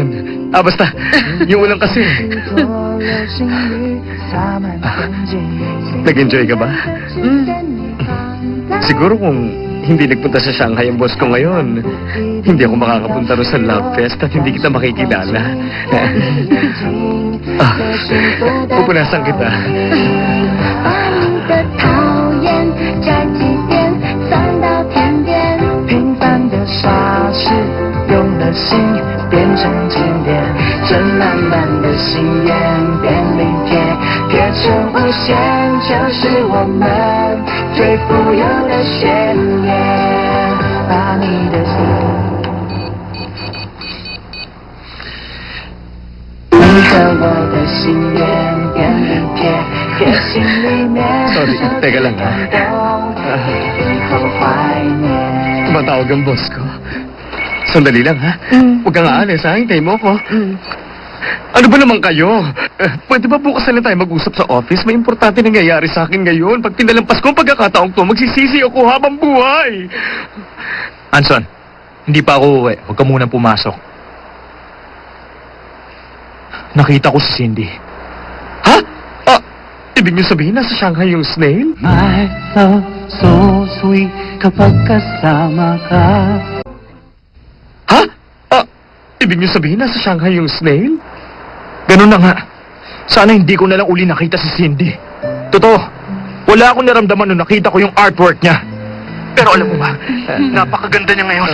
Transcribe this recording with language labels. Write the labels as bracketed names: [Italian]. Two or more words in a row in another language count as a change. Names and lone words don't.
[Filipino] Basta, yung ulan kasi. Nag-enjoy ka ba? Siguro kung hindi nagpunta sa Shanghai ang boss ko ngayon, hindi ako makakapunta rin sa Love Fest at hindi kita makikilala. Pupunasan kita. [Chinese] 把你的讨厌摘几遍，散到天边。平凡的傻事，用了心变成经典，这浪漫的心愿便利贴，贴成无限，就是我们最富有的宣言。把你的心。你和我的心愿便利贴，贴心里面。 [Filipino] Sorry, teka lang ha. [Chinese] 以后怀念。 [Filipino] Tumatawag ang boss ko. Sandali lang ha. Huwag kang aalis ha, hintayin mo ko. Ano ba naman kayo? Pwede ba bukas na lang tayo mag-usap sa office? May importante nangyayari sa akin ngayon. Pag pinalampas ko ang pagkakataong to, magsisisi ako habang buhay. Anson, hindi pa ako uwi. Huwag ka munang pumasok. Nakita ko si Cindy. Ha? Ibig niyo sabihin nasa Shanghai yung snail? [English] My love so sweet [Filipino] kapag kasama ka. Ha? Ibig niyo sabihin nasa Shanghai yung snail? Ganun na nga. Sana hindi ko na lang uli nakita si Cindy. Totoo, wala akong naramdaman nung nakita ko yung artwork niya. Pero alam mo ba, napakaganda niya ngayon.